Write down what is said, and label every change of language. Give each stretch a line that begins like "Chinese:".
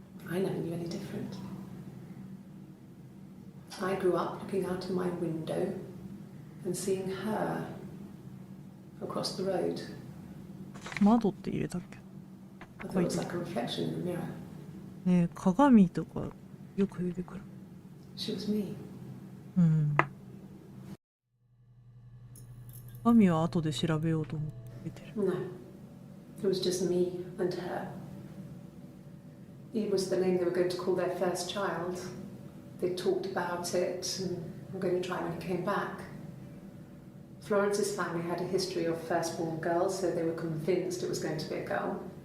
English: I never knew any different. I grew up looking out of my window and seeing her across the road.
Japanese: 窓って入れたっけ？
English: I thought it was like a reflection in the mirror.
Japanese: ねえ、鏡とかよく出てくる。
English: She was me.
Japanese: 鏡は後で調べようと思って出てる。
English: No, it was just me and her. It was the name they were going to call their first child. They talked about it and were going to try when he came back. Florence's family had a history of firstborn girls, so they were convinced it was going to be a girl.